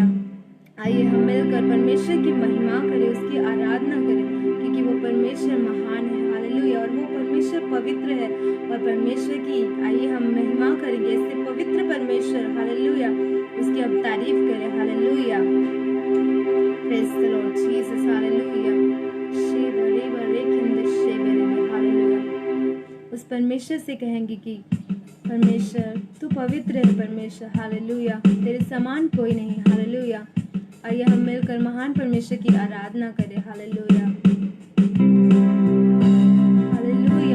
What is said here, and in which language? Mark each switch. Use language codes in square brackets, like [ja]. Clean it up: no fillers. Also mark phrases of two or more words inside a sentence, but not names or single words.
[hi] आइए हम मिलकर परमेश्वर की महिमा करें, उसकी आराधना करें, क्योंकि वो परमेश्वर महान है। हालेलुया। और वो परमेश्वर पवित्र है। और परमेश्वर की आइए हम महिमा करेंगे, ऐसे पवित्र परमेश्वर। हालेलुया। उसकी अब तारीफ करें। हालेलुया। [en] Praise the Lord Jesus. हालेलुया। शेबरे बरे खिंद शेबरे में। [hi] हालेलुया। उस परमेश्वर से कहेंगे कि परमेश्वर तू पवित्र है। परमेश्वर, हालेलुया, तेरे समान कोई नहीं। हालेलुया। आइए हम मिलकर महान परमेश्वर की आराधना करें। हालेलुया, हालेलुया।